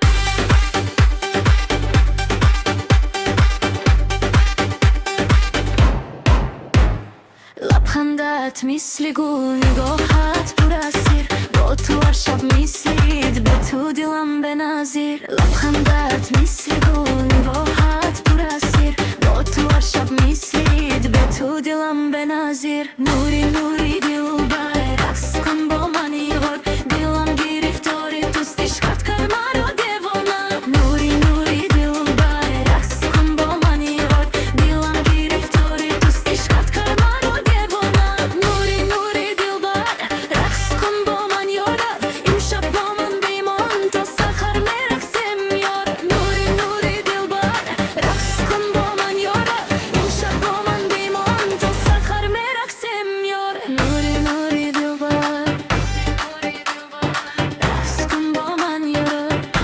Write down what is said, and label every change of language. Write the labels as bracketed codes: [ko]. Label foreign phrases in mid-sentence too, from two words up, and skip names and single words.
[tg] Лабхандат мисли гул нигоҳат пур аз сир бо ту ҳар шаб мислид бе ту дилам беназир Лабхандат мисли гул нигоҳат пур аз сир бо ту ҳар [fa] نظیر نوری نوری دلبر رقص کن با من یه بار دلم گرفتار توست عشقت کرد مرا دیوانه نوری نوری دلبر رقص کن با من یه بار دلم گرفتار توست عشقت کرد مرا دیوانه نوری نوری دلبر رقص کن با من یار امشب با من بمان تا سحر میرقصیم یار نوری نوری دلبر رقص کن با من یار امشب با من بمان تا سحر میرقصیم یار نوری نوری دلبر رقص کن با من یار